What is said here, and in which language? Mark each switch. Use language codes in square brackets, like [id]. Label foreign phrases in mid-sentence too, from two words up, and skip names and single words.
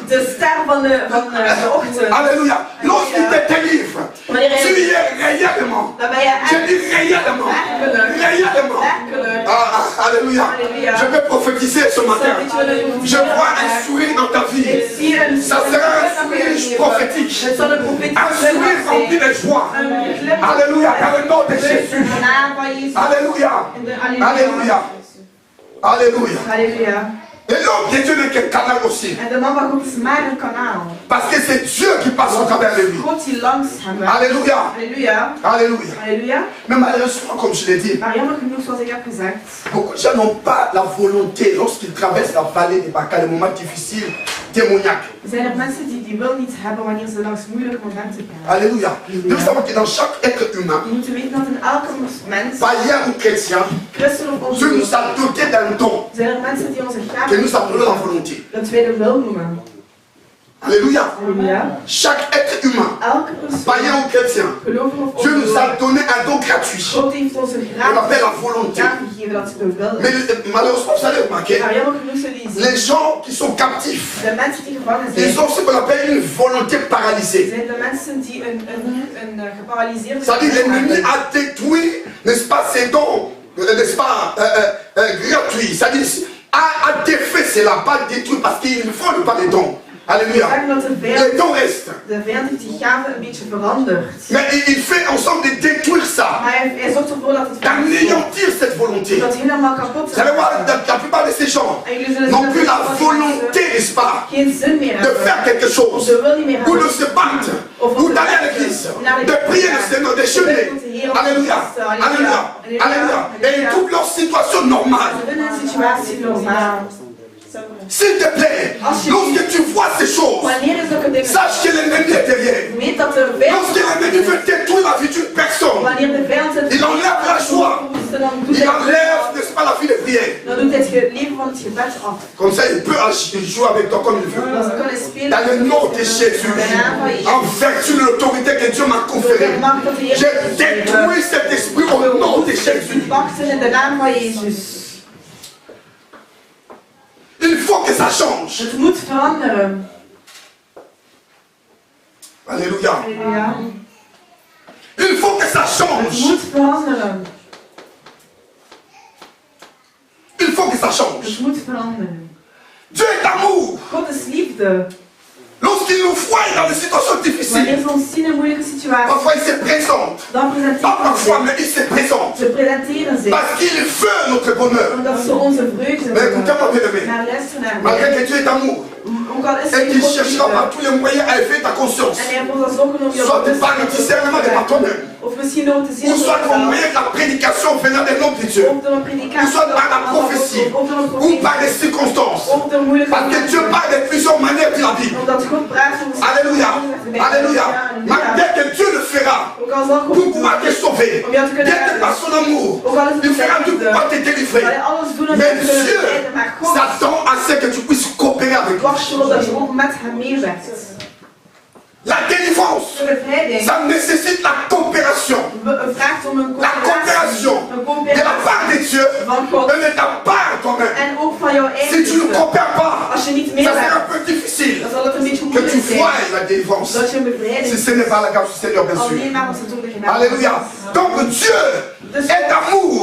[fr] Alléluia. Lorsqu'il te délivre, tu y es réellement. Je dis réellement. Alléluia. Je vais prophétiser ce matin. Je vois un sourire dans ta vie. Ça sera un sourire eclipse prophétique. [nl] Het zal een profetisch [fr] Un sourire rempli de joie. Alléluia. Dans le nom de Jésus. Alléluia. Alléluia. Alléluia. [nl] Halleluja. [fr] Et l'homme de Dieu n'est qu'un canal aussi. [nl] En de man van God is maar een kanaal. [fr] Parce que c'est Dieu qui passe au travers de lui. [nl] God die langs hem werkt. [fr] Alléluia. [nl] Halleluja. [fr] Alléluia. [nl] Halleluja. [fr] Mais malheureusement, comme je l'ai dit, [nl] Maar jammer genoeg, zoals ik heb gezegd, [fr] beaucoup de gens n'ont pas la volonté, lorsqu'ils traversent la vallée des Baca, les moments difficiles, démoniaques. [nl] zijn er mensen die wil niet hebben wanneer ze langs moeilijke momenten gaan. [fr] Alléluia. Nous savons que dans chaque être humain, [nl] Je moet weten dat in elke mens, [fr] païen ou chrétien, [nl] christen of [fr] Dieu nous [nl] ongelovig, [fr] a doté d'un don [nl] zijn er mensen die onze [fr] que [nl] gaven [fr] nous appelons la volonté. [nl] een tweede wil noemen. [fr] Alléluia. [nl] Halleluja. [fr] Chaque être humain, [nl] Elke persoon, [fr] païen ou chrétien, [nl] gelovig of [fr] Dieu nous a [nl] ongelovig, [fr] donné un don gratuit. [nl] God heeft ons een [fr] On appelle la [nl] gratis [fr] volonté. [nl] gave gegeven dat ze de wil. [fr] Mais malheureusement, vous allez remarquer, [nl] Maar jammer genoeg zullen die zien, [fr] les gens qui sont captifs, [nl] de mensen die gevangen [fr] ils [nl] zijn, [fr] ont ce qu'on appelle une volonté paralysée. [nl] zijn de mensen die een geparalyseerde [fr] C'est-à-dire [nl] geest [fr] l'ennemi [nl] hebben. [fr] a détruit, n'est-ce pas, ses dons, n'est-ce pas, gratuits. C'est-à-dire a défait cela, pas détruit, parce qu'il ne faut pas les dons. Alléluia. [nl] Zeggen dat de [fr] Les [nl] vijand, [fr] dons restent. [nl] de vijand heeft die gaven een beetje veranderd. [fr] Mais il fait en sorte de détruire ça, [nl] Maar hij zorgt ervoor dat het [fr] d'anéantir cette volonté. [nl] dat helemaal kapot [fr] Vous allez voir, la plupart de ces gens [nl] En jullie zullen [fr] n'ont [nl] zien [fr] plus [nl] dat [fr] la [nl] sommige [fr] volonté, [nl] mensen [fr] n'est-ce pas, [nl] geen zin meer [fr] de faire [nl] hebben. [fr] quelque chose, [nl] Ze wil niet meer [fr] ou de [nl] hebben. [fr] se battre, ou d'aller à l'église, de prier le Seigneur, de jeûner. Alléluia, alléluia, alléluia. Et ils trouvent leur situation normale. [nl] Ze vinden een situatie normaal. [fr] S'il te plaît, lorsque tu vois ces choses, [nl] Wanneer is ook een ding? [fr] sache que l'ennemi est derrière. [nl] Weet dat de vijand, [fr] Lorsque l'ennemi veut détruire la vie d'une personne, [nl] wanneer de vijand het [fr] il enlève la joie, [nl] dan doet [fr] il [nl] hij [fr] enlève, n'est-ce pas, la vie de prière. [nl] dan doet hij het leven van het gebed af. [fr] Comme ça, il peut jouer avec toi comme il veut. [nl] Dan kan hij spelen [fr] Dans le nom de Jésus, en vertu de l'autorité que Dieu m'a conférée, j'ai détruit cet esprit au nom de Jésus. [nl] Wachten in de naam van Jezus. [fr] Il faut que ça change. [nl] Het moet veranderen. [fr] Alléluia. [nl] Halleluja. [fr] Il faut que ça [nl] Het [fr] change. [nl] moet veranderen. [fr] Il faut que ça change. [nl] Het moet veranderen. [fr] Dieu est amour. [nl] God is liefde. [fr] Lorsqu'il nous voit dans des situations [nl] Wanneer [fr] difficiles, [nl] ze ons zien in moeilijke situaties, [fr] parfois il se présente. [nl] dan [fr] Pas [nl] presenteren [fr] parfois, [nl] ze [fr] mais il se présente. [nl] zich. Ze presenteren zich. [fr] Parce qu'il veut notre bonheur. [nl] Omdat ze onze vreugde [fr] Mais écoutez-moi, [nl] willen. [fr] bien-aimé. [nl] Maar luister naar [fr] Malgré [nl] mij. [fr] que Dieu est amour, [nl] Ook al is [fr] et [nl] hij [fr] qu'il [nl] God [fr] cherchera par [nl] liefde. [fr] tous les moyens à élever ta conscience, [nl] En hij heeft ons zorgen om je [fr] soit par le discernement de par toi-même, [nl] Of misschien door te zien [fr] ou soit au moyen de la prédication venant des noms de Dieu, [nl] of door een [fr] ou [nl] predikatie, [fr] soit par la prophétie, [nl] of door een [fr] ou [nl] profetie, [fr] par des circonstances. [nl] of door moeilijke [fr] Parce que Dieu parle de plusieurs manières de la Bible. [nl] Omdat God praat over [fr] Alléluia, alléluia. Malgré que Dieu le fera [nl] Ook al zal God [fr] pour pouvoir te sauver, [nl] om jou te kunnen [fr] d'être par son amour, [nl] ook al is het [fr] il fera tout [nl] liefde, [fr] pour pouvoir te délivrer. [nl] zal hij alles doen om [fr] Mais [nl] jou te kunnen [fr] Dieu [nl] bevrijden, maar God [fr] s'attend à ce que tu puisses coopérer avec lui. [nl] wacht erop dat je ook met hem meewerkt. [fr] La délivrance, [nl] De bevrijding [fr] ça nécessite la coopération. [nl] vraagt om een [fr] La coopération [nl] een [fr] de la [nl] coöperatie [fr] part de Dieu [nl] van God [fr] et de ta part toi-même. [nl] en ook van jouw [fr] Si [nl] eigen [fr] tu ne [nl] liefde. [fr] coopères pas, [nl] Als je niet [fr] ça sera [nl] meewerkt, [fr] un peu difficile [nl] dan zal het een beetje [fr] que tu [nl] moeilijk [fr] voies [nl] zijn [fr] la délivrance. [nl] dat je een bevrijding [fr] Si ce n'est pas la grâce du Seigneur, bien sûr. [nl] alleen maar als het door de genade [fr] Alléluia. Donc Dieu est amour,